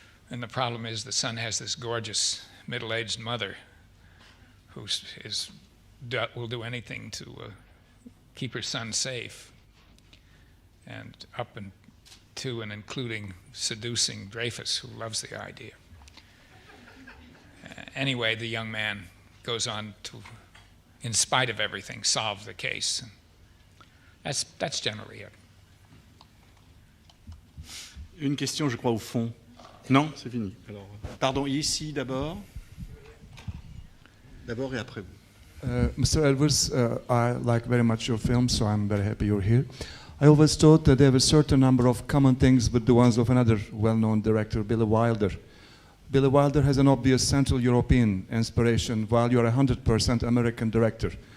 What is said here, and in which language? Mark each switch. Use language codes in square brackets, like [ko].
[en] And the problem is the son has this gorgeous middle-aged mother who will do anything to keep her son safe, and up and to and including seducing Dreyfus, who loves the idea. Anyway, the young man goes on to, in spite of everything, solve the case. That's generally it. [fr] Une question, je crois, au fond. Non, c'est fini. Alors, pardon, ici d'abord. D'abord et après vous. [en] Mr. Elvers, I like very much your films, so I'm very happy you're here. I always thought that there were a certain number of common things with the ones of another well-known director, Billy Wilder. Billy Wilder has an obvious Central European inspiration, while you're a 100% American director.